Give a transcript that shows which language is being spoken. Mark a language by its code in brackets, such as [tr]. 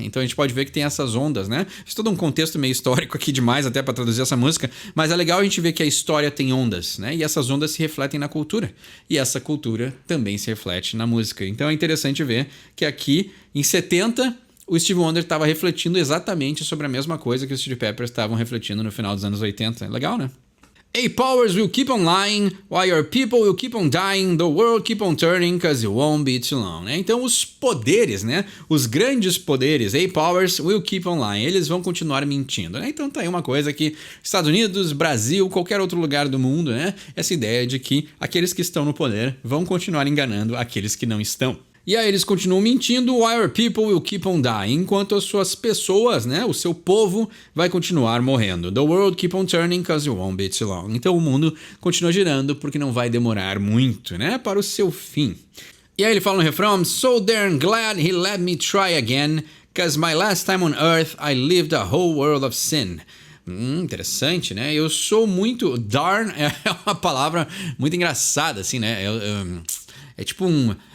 [pt] Então a gente pode ver que tem essas ondas, né? Fiz todo um contexto meio histórico aqui demais até para traduzir essa música, mas é legal a gente ver que a história tem ondas, né? E essas ondas se refletem na cultura. E essa cultura também se reflete na música. Então é interessante ver que aqui, em 70... o Stevie Wonder estava refletindo exatamente sobre a mesma coisa que os Chili Peppers estavam refletindo no final dos anos 80. Legal, né? [en] A powers will keep on lying, while your people will keep on dying, the world keep on turning, 'cause it won't be too long, né? [pt] Então os poderes, né? Os grandes poderes, [en] A powers will keep on lying, [pt] eles vão continuar mentindo, né? Então tá aí uma coisa que Estados Unidos, Brasil, qualquer outro lugar do mundo, né? Essa ideia de que aqueles que estão no poder vão continuar enganando aqueles que não estão. E aí eles continuam mentindo, [en] while our people will keep on dying, [pt] enquanto as suas pessoas, né, o seu povo, vai continuar morrendo. [en] The world keep on turning, 'cause it won't be too long. [pt] Então o mundo continua girando porque não vai demorar muito, né, para o seu fim. E aí ele fala no refrão, [en] I'm so darn glad he let me try again, 'cause my last time on earth I lived a whole world of sin. [pt] Interessante, né? Eu sou muito... Darn é uma palavra muito engraçada, assim, né? É tipo um...